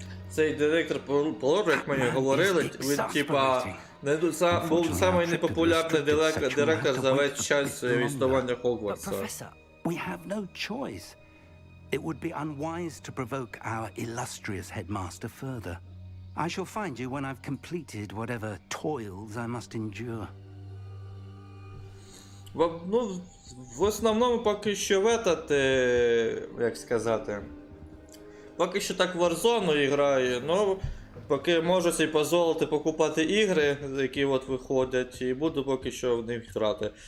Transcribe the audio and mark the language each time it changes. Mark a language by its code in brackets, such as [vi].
[uk] Цей директор Полор, як мені говорили, він типа був самий непопулярний директор за весь час існування Хогвартса. [en] Professor, we have no choice. It would be unwise to provoke our illustrious headmaster further. I shall find you when I've completed whatever toils I must endure. [uk] Ну, в основному поки що як сказати, поки що так в Warzone граю, ну, поки можу собі дозволити покупати ігри, які от виходять, і буду поки що в них грати.